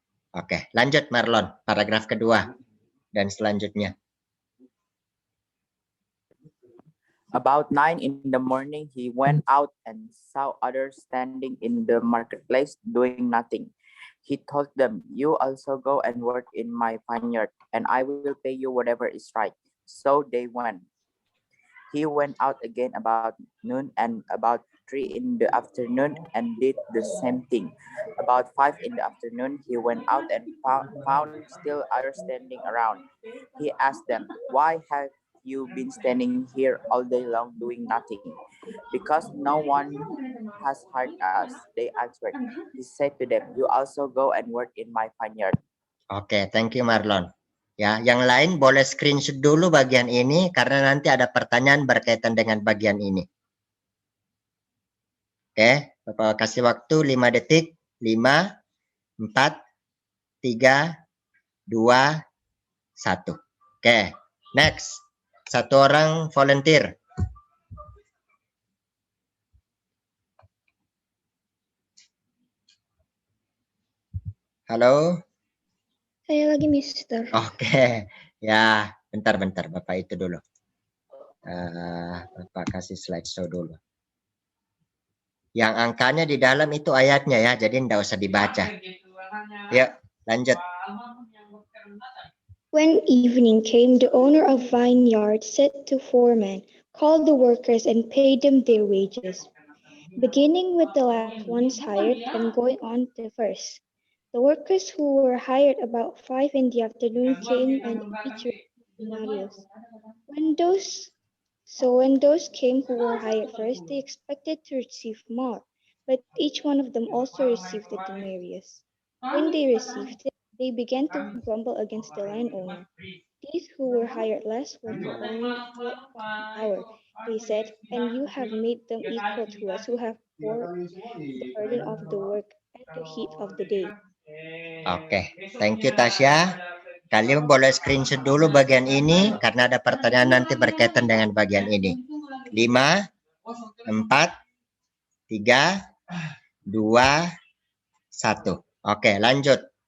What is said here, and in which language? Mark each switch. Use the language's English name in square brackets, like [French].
[Indonesian] Oke, lanjut Marlon, paragraf kedua dan selanjutnya. [English] About 9 in the morning, he went out and saw others standing in the marketplace doing nothing. He told them, "You also go and work in my vineyard, and I will pay you whatever is right." So they went. He went out again about noon and about 3 in the afternoon and did the same thing. About 5 in the afternoon, he went out and found still others standing around. He asked them, "Why have you been standing here all day long doing nothing?" "Because no one has hired us," they answered. He said to them, "You also go and work in my vineyard." Oke, thank you Marlon. [Indonesian] Ya, yang lain boleh screenshot dulu bagian ini karena nanti ada pertanyaan berkaitan dengan bagian ini. Oke, Bapak kasih waktu 5 detik. 5, 4, 3, 2, 1. Oke, next. Satu orang volunteer. Halo. Saya lagi Mister. Oke, ya bentar Bapak itu dulu. Bapak kasih slideshow dulu. Yang angkanya di dalam itu ayatnya ya, jadi tidak usah dibaca. Yuk, lanjut. [English] When evening came, the owner of vineyard said to foreman, "Call the workers and pay them their wages, beginning with the last ones hired and going on to the first." The workers who were hired about 5 in the afternoon came and each received denarius. When those came who were hired first, they expected to receive more, but each one of them also received a denarius. When they received it, they began to grumble against the landowner. "These who were hired less work only 4 an hour," they said, "and you have made them equal to us who have borne the burden of the work and the heat of the day." Oke, thank you Tasya. [Indonesian] Kalian boleh screenshot dulu bagian ini karena ada pertanyaan nanti berkaitan dengan bagian ini. 5, 4, 3, 2, 1. Oke, lanjut.